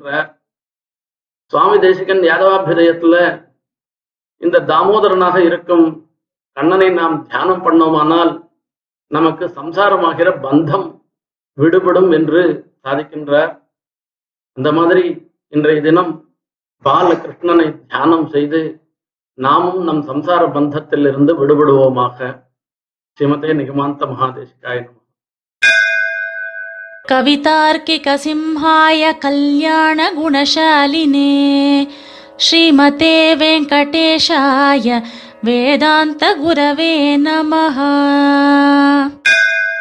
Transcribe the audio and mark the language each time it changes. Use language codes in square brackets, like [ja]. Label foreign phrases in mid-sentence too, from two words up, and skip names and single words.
[ta] சுவாமி தேசிகன் யாதவாபிதயத்துல இந்த தாமோதரனாக இருக்கும் கண்ணனை நாம் தியானம் பண்ணோமானால் நமக்கு சம்சாரமாகிற பந்தம் விடுபடும் என்று சாதிக்கின்றார். அந்த மாதிரி இன்றைய தினம் பாலகிருஷ்ணனை தியானம் செய்து நாமும் நம் சம்சார பந்தத்திலிருந்து விடுபடுவோமாக. [sa] श्रीमते निगमान्त महादेशिकाय नमः. कवितार्किक सिंहाय कल्याण गुणशालिने श्रीमते वेङ्कटेशाय वेदान्त गुरवे नमः.